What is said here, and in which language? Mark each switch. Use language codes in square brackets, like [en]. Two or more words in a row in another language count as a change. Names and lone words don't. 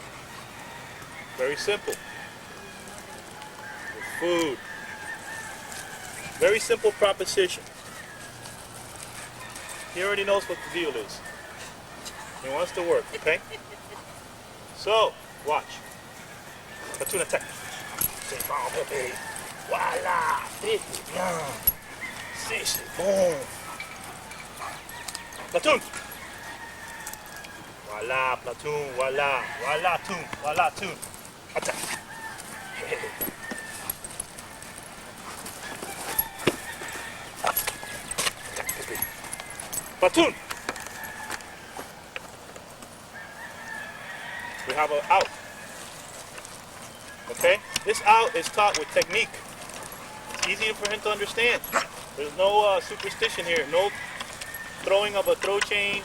[en] Very simple. With food. Very simple proposition. He already knows what the deal is. He wants to work, okay? So, watch. Platoon attack. [fr] C'est bon, bébé. Voila. Vite, bien. C'est bon. [en] Platoon. Voila, platoon. Voila. Voila, toon. Voila, toon. Attack. Attack, bébé. Platoon. We have an out. Okay? This out is taught with technique. It's easier for him to understand. There's no superstition here. No throwing of a throw chain.